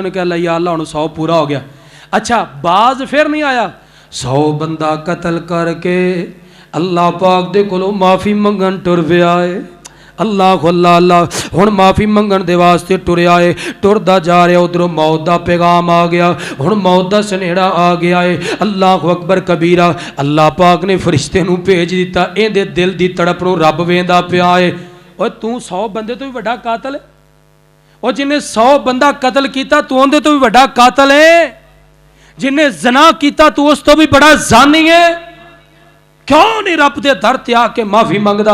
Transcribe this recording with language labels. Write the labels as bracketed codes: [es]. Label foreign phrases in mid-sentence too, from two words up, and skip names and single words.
[pa] ਉਨ੍ਹੇਂ ਕਿਹਾ ਯਾ ਅੱਲਾਹ ਹੁਣ 100 ਪੂਰਾ ਹੋ ਗਿਆ ਅੱਛਾ ਬਾਜ਼ ਫਿਰ ਨਹੀਂ ਆਇਆ 100 ਬੰਦਾ ਕਤਲ ਕਰਕੇ ਅੱਲਾਹ ਪਾਕ ਦੇ ਕੋਲੋਂ ਮਾਫ਼ੀ ਮੰਗਣ ਟੁਰ ਪਿਆ ਹੈ। ਅੱਲਾਹ ਅੱਲਾਹ ਅੱਲਾਹ ਹੁਣ ਮਾਫ਼ੀ ਮੰਗਣ ਦੇ ਵਾਸਤੇ ਟੁਰਿਆ ਹੈ ਟੁਰਦਾ ਜਾ ਰਿਹਾ ਉਧਰੋਂ ਮੌਤ ਦਾ ਪੈਗ਼ਾਮ ਆ ਗਿਆ ਹੁਣ ਮੌਤ ਦਾ ਸਨੇਹਾ ਆ ਗਿਆ ਹੈ। [ar] الله أكبر كبيرا. [pa] ਅੱਲਾਹ ਪਾਕ ਨੇ ਫ਼ਰਿਸ਼ਤੇ ਨੂੰ ਭੇਜ ਦਿੱਤਾ ਇਹਦੇ ਦਿਲ ਦੀ ਤੜਪ ਨੂੰ ਰੱਬ ਵੇਂਹਦਾ ਪਿਆ ਹੈ। ਓਏ ਤੂੰ 100 ਬੰਦੇ ਤੋਂ ਭੀ ਵੱਡਾ ਕਾਤਲ ਹੈ ਔਰ ਜਿਨ੍ਹੇਂ 100 ਬੰਦਾ ਕਤਲ ਕੀਤਾ ਤੂੰ ਉਹਦੇ ਤੋਂ ਭੀ ਵੱਡਾ ਕਾਤਲ ਹੈ ਜਿਨ੍ਹੇਂ ਜਣਾ ਕੀਤਾ ਤੂੰ ਉਸ ਤੋਂ ਭੀ ਬੜਾ ਜਾਨੀ ਹੈ। ਕਿਉਂ ਨਹੀਂ ਰੱਬ ਦੇ ਦਰ ਤੇ ਆਕੇ ਮਾਫ਼ੀ ਮੰਗਦਾ?